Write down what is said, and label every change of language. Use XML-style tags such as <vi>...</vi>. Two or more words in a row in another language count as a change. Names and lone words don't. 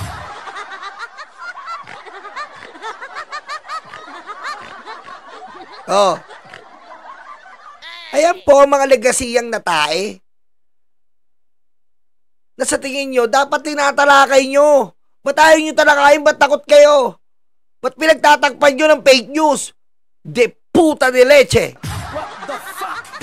<tl>Ayan po, mga legasiyang natae. Na sa tingin nyo, dapat tinatalakay nyo. Ba't ayaw nyo talakayin? Ba't takot kayo? Ba't pinagtatakpan nyo ng fake news?</tl> <es>De puta de leche.</es> <en>What the fuck?</en>